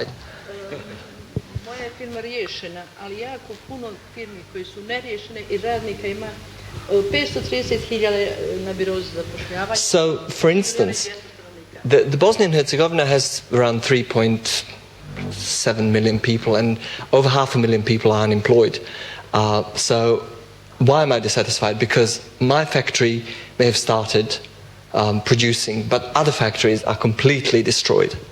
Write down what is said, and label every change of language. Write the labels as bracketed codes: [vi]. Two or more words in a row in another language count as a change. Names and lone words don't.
[bs] Moja firma riješena, ali jako puno firmi koji su neriješene i radnika ima 530.000 na birozu za zapošljavanje. [en] So, for instance, the Bosnia and Herzegovina has around 3.7 million people, and over 500,000 people are unemployed. So, why am I dissatisfied? Because my factory may have started producing, but other factories are completely destroyed.